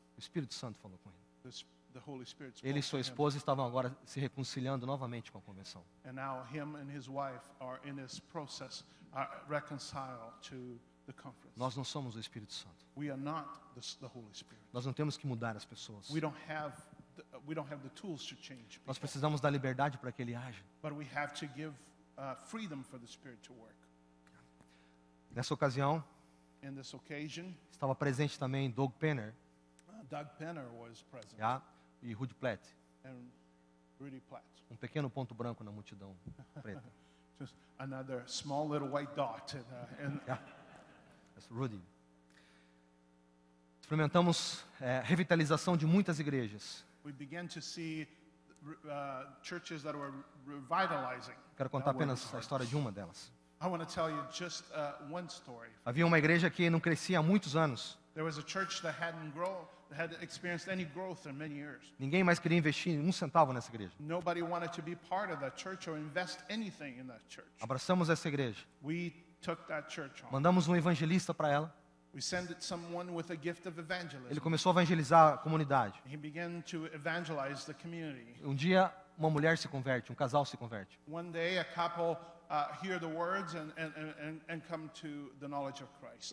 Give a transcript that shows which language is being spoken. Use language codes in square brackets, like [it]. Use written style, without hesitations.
[pt] o Espírito Santo falou com ele. [en] the Holy Spirit spoke [pt] Ele e [en] to [pt] sua [en] him. [pt] esposa estavam agora se reconciliando novamente com a convenção. [en] And now him and his wife are in this process, reconciled to the conference. [pt] Nós não somos o Espírito Santo. [en] We are not the Holy Spirit. [pt] Nós não temos que mudar as pessoas. [en] We don't have the tools to change [pt] Nós [en] people, [pt] precisamos da liberdade para que ele haja. [en] but we have to give freedom for the Spirit to work. [pt] Nessa ocasião, [en] In this occasion, [pt] estava presente também Doug Penner, [en] Doug Penner was present, [pt] já, e Rudy Platt, [en] and Rudy Platt, [pt] pequeno ponto branco na multidão preta. [en] just another small little white dot. That's Rudy. [pt] Experimentamos revitalização de muitas igrejas. [en] We began to see churches that were revitalizing. [pt] Quero contar [en] That were [pt] apenas a história de uma delas. [en] I want to tell you just one story. [pt] Havia uma igreja que não crescia há muitos anos. [en] There was a church that had experienced any growth in many years. [pt] Ninguém mais queria investir um centavo nessa igreja. [en] Nobody wanted to be part of that church or invest anything in that church. [pt] Abraçamos essa igreja. [en] We took that church on. [pt] Mandamos um evangelista para ela. [en] We sent someone with a gift of [pt] Ele [en] evangelism. [pt] começou a evangelizar a comunidade. [en] He began to evangelize the community. [pt] Um dia, uma mulher se converte, um casal se converte. [en] One day, a couple hear the words and come to the knowledge of Christ.